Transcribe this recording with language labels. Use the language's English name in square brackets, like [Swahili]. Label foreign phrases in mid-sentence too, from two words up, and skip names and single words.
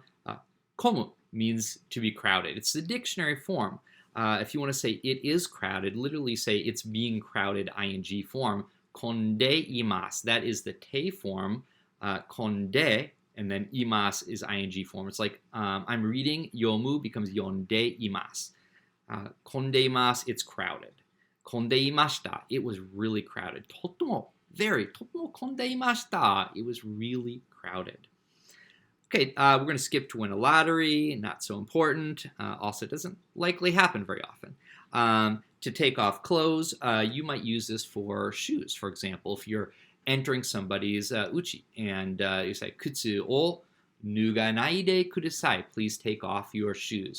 [English] Komu means to be crowded. It's the dictionary form. If you want to say it is crowded, literally say it's being crowded, ing form. [Japanese] 混んでいます, [English] that is the te form. Konde, and then imas is ing form. It's like I'm reading, yomu becomes [Japanese] 読んでいます. 混んでいます, [English] it's crowded. [Japanese] 混んでいました, [English] it was really crowded. [Japanese] とても混んでいました, [English] it was really crowded. Okay, we're going to skip to win a lottery, not so important. Also, doesn't likely happen very often. To take off clothes, you might use this for shoes. For example, if you're entering somebody's uchi and you say, [Japanese] 靴を脱がないでください, [English] please take off your shoes.